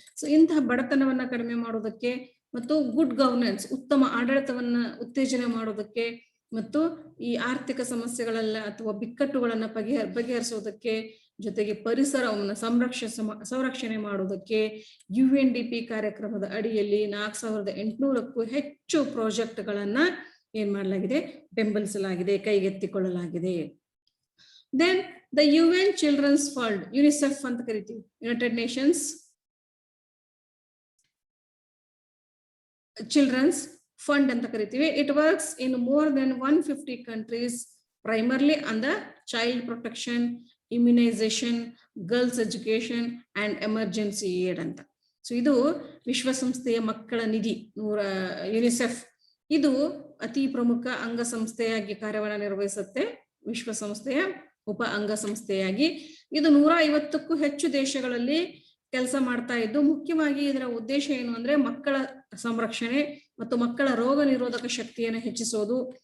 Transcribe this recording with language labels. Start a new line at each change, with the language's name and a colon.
Kannada: So ಇಂತಹ ಬಡತನವನ್ನ ಕಡಿಮೆ ಮಾಡೋದಕ್ಕೆ ಮತ್ತು ಗುಡ್ ಗವರ್ನೆನ್ಸ್, ಉತ್ತಮ ಆಡಳಿತವನ್ನ ಉತ್ತೇಜನ ಮಾಡೋದಕ್ಕೆ ಮತ್ತು ಈ ಆರ್ಥಿಕ ಸಮಸ್ಯೆಗಳೆಲ್ಲ ಅಥವಾ ಬಿಕ್ಕಟ್ಟುಗಳನ್ನ ಬಗೆಹರಿಸೋದಕ್ಕೆ, ಜೊತೆಗೆ ಪರಿಸರವನ್ನು ಸಂರಕ್ಷಣೆ ಮಾಡೋದಕ್ಕೆ UNDP ಕಾರ್ಯಕ್ರಮದ ಅಡಿಯಲ್ಲಿ 4800ಕ್ಕೂ ಹೆಚ್ಚು ಪ್ರಾಜೆಕ್ಟ್ಗಳನ್ನ ಏನ್ ಮಾಡಲಾಗಿದೆ, ಬೆಂಬಲಿಸಲಾಗಿದೆ, ಕೈಗೆತ್ತಿಕೊಳ್ಳಲಾಗಿದೆ. Then the UN children's fund, UNICEF ಅಂತ ಕರಿತೀವಿ, ಯುನೈಟೆಡ್ ನೇಷನ್ಸ್ ಚಿಲ್ಡ್ರನ್ಸ್ ಫಂಡ್ ಅಂತ ಕರಿತೀವಿ.
English: It works in more than 150 countries, primarily on the child protection, immunization, girls education and emergency aid ಅಂತ.
Kannada: ಸೊ ಇದು ವಿಶ್ವಸಂಸ್ಥೆಯ ಮಕ್ಕಳ ನಿಧಿ ಯುನಿಸೆಫ್. ಇದು ಅತಿ ಪ್ರಮುಖ ಅಂಗಸಂಸ್ಥೆಯಾಗಿ ಕಾರ್ಯವನ್ನು ನಿರ್ವಹಿಸುತ್ತೆ, ವಿಶ್ವಸಂಸ್ಥೆಯ ಉಪ ಅಂಗಸಂಸ್ಥೆಯಾಗಿ. ಇದು 150ಕ್ಕೂ ಹೆಚ್ಚು ದೇಶಗಳಲ್ಲಿ ಕೆಲಸ ಮಾಡ್ತಾ ಇದ್ದು, ಮುಖ್ಯವಾಗಿ ಇದರ ಉದ್ದೇಶ ಏನು ಅಂದ್ರೆ ಮಕ್ಕಳ ಸಂರಕ್ಷಣೆ ಮತ್ತು ಮಕ್ಕಳ ರೋಗ ನಿರೋಧಕ ಶಕ್ತಿಯನ್ನು ಹೆಚ್ಚಿಸೋದು.